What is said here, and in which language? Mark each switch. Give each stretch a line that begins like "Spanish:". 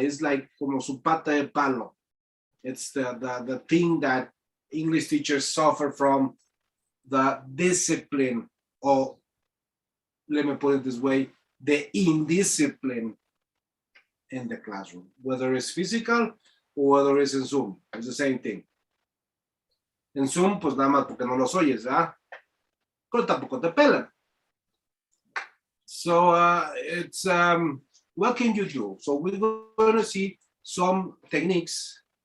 English: It's like
Spanish: como su pata de palo.
English: It's the thing that English teachers suffer from, the discipline, or let me put it this way, the indiscipline in the classroom, whether it's physical or whether it's in Zoom. It's the same thing.
Spanish: En Zoom, pues nada más porque no los oyes, ¿verdad? Pero tampoco te pelan.
English: So it's, what can you do? So we're going to see some techniques